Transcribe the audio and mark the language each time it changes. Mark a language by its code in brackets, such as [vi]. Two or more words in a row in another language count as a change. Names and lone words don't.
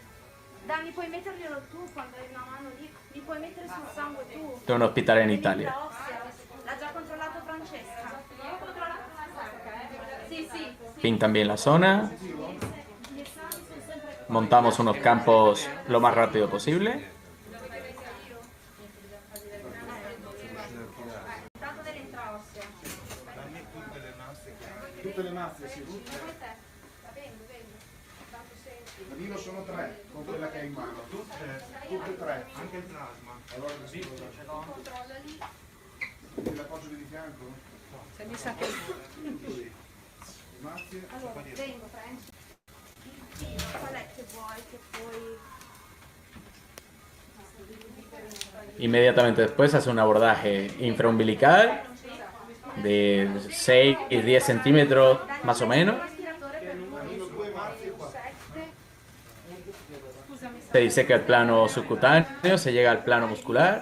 [es] De un hospital en Italia. Pintan bien la zona. Montamos unos campos lo más rápido posible. [it] Tutte le mazze, sì, tutte. Danilo sono tre, con quella che hai in mano. Tutte e tre. Anche il plasma. Allora sì, l'appoggio di fianco? Se mi sa che... Mazze. Allora, vengo, prendi. Qual è che vuoi che poi... [es] Inmediatamente después hace un abordaje infraumbilical de 6 y 10 centímetros más o menos. Se diseca el plano subcutáneo, se llega al plano muscular.